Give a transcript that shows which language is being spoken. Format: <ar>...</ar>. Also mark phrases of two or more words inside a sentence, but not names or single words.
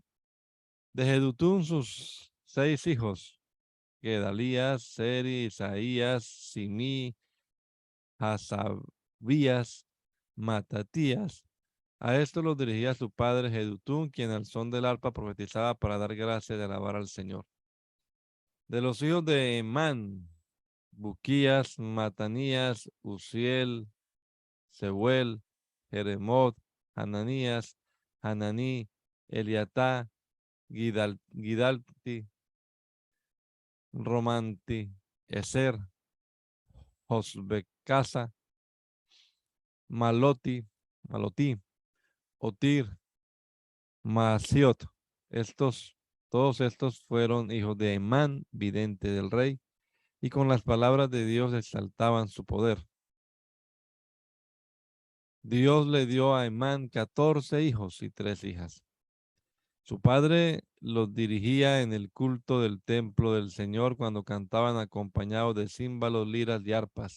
<es>De Jedutún, sus 6 hijos, Gedalías, Seri, Isaías, Simí, Hasabías, Matatías. A esto los dirigía su padre Jedutún, quien al son del arpa profetizaba para dar gracias y alabar al Señor. De los hijos de Emán, Buquías, Matanías, Uziel, Seuel, Jeremot, Hananías, Hananí, Eliatá, Gidalti, Romanti, Eser, Josbecasa, Maloti, Otir, Maasiot. Todos estos fueron hijos de Emán, vidente del rey, y con las palabras de Dios exaltaban su poder. Dios le dio a Emán 14 hijos y 3 hijas. Su padre los dirigía en el culto del templo del Señor cuando cantaban acompañados de címbalos, liras y arpas.</es>